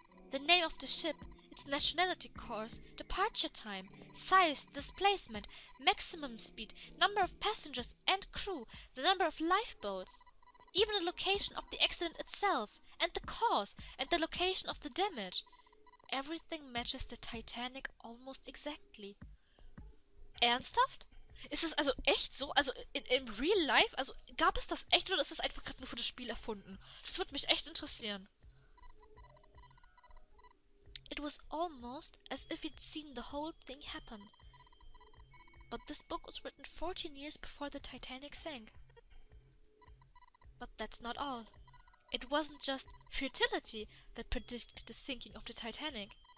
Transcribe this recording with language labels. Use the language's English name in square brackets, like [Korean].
[English] The name of the ship, its nationality course, departure time, size, displacement, maximum speed, number of passengers and crew, the number of lifeboats, even the location of the accident itself, and the cause, and the location of the damage. Everything matches the Titanic almost exactly. [German] Ernsthaft? Ist es also echt so? Also im Real Life? Also gab es das echt oder ist das einfach gerade nur für das Spiel erfunden? Das würde mich echt interessieren. [English] It was almost as if he'd seen the whole thing happen. But this book was written 14 years before the Titanic sank. But that's not all. It wasn't just futility that predicted the sinking of the Titanic.